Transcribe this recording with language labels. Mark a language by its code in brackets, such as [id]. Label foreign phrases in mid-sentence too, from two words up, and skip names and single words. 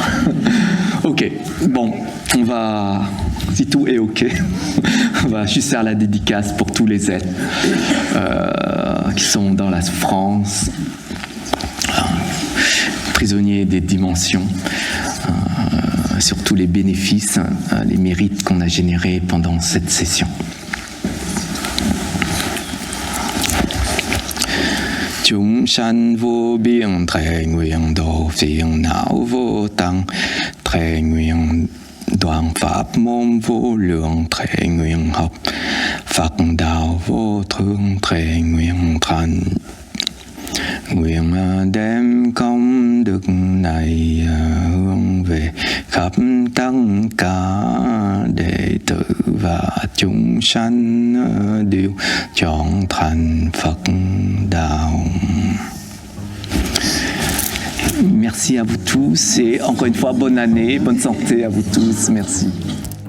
[fr] Ok, bon, on va, si tout est ok, on va juste faire la dédicace pour tous les êtres qui sont dans la souffrance, prisonniers des dimensions, sur tous les bénéfices, les mérites qu'on a générés pendant cette session. [vi] Chúng sanh vô biên thệ nguyện độ phiền não vô tăng, thệ nguyện đoạn pháp môn vô lượng, thệ nguyện học Phật đạo vô thương, thệ nguyện thành. Nguyện đem công đức này hướng về khắp tất cả đệ tử và chúng sanh đều chọn thành Phật đạo. [fr] Merci à vous tous et encore une fois bonne année, bonne santé à vous tous, merci.